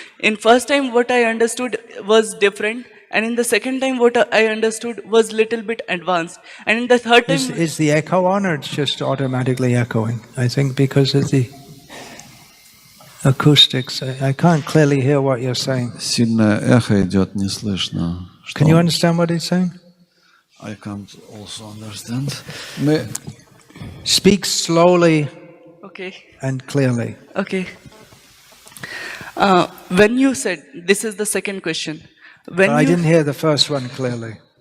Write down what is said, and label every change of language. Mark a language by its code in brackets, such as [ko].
[en] In first time, what I understood was different. And in the second time, what I understood was little bit advanced. And in the third time... Is the echo on, or it's just automatically echoing? I think because of the acoustics, I can't clearly hear what you're saying. [ru] Сильное эхо идет, не слышно. [en] Can you understand what he's saying? I can't also understand. Speak slowly Okay. and clearly. Okay. When you said, this is the second question. When I you, didn't hear the first one clearly.